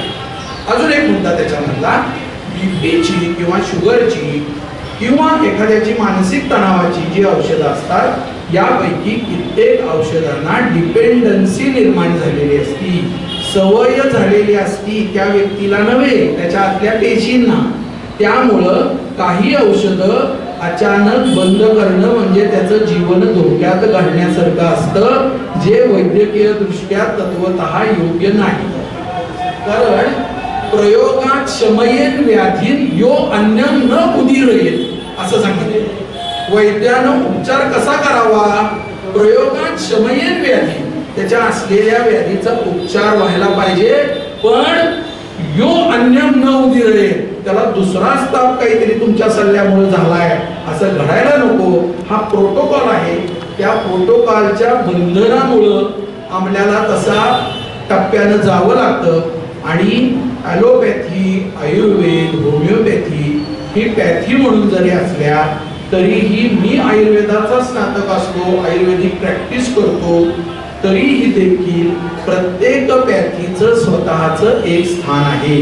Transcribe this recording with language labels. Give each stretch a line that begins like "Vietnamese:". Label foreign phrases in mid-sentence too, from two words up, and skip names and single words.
Marathi: अजून एक मुद्दा त्याच्यामधला बीपीची किंवा शुगरची किंवा एखाद्याची मानसिक तणावाची जी औषधं असतात यापैकी कित्येक औषधांना डिपेंडन्सी निर्माण झालेली असती, सवय झालेली असती त्या व्यक्तीला नव्हे त्याच्या आतल्या पेशींना. त्यामुळं काही औषधं अचानक बंद करणं म्हणजे त्याचं जीवन धोक्यात घालण्यासारखं असतं जे वैद्यकीय दृष्ट्या तत्वतः योग्य नाही.
Sanskrit: कारण प्रयोगात शमयेन व्याधीन यो अन्यम न उदीरयेत
Marathi: असं सांगितलं. वैद्यानं उपचार कसा करावा?
Sanskrit: प्रयोगात शमयेन व्याधी
Marathi: त्याच्या असलेल्या व्याधीचा उपचार व्हायला पाहिजे पण
Sanskrit: यो अन्यम न उदीरयेत
Marathi: त्याला दुसराच ताप काहीतरी तुमच्या सल्ल्यामुळे झालाय असं घडायला नको. हा प्रोटोकॉल आहे. त्या प्रोटोकॉलच्या बंधनामुळं आपल्याला तसा टप्प्यानं जावं लागतं. आणि ॲलोपॅथी, आयुर्वेद, होमिओपॅथी ही पॅथी म्हणून जरी असल्या तरीही मी आयुर्वेदाचा स्नातक असतो, आयुर्वेदिक प्रॅक्टिस करतो तरीही देखील प्रत्येक पॅथीचं स्वतःचं एक स्थान आहे.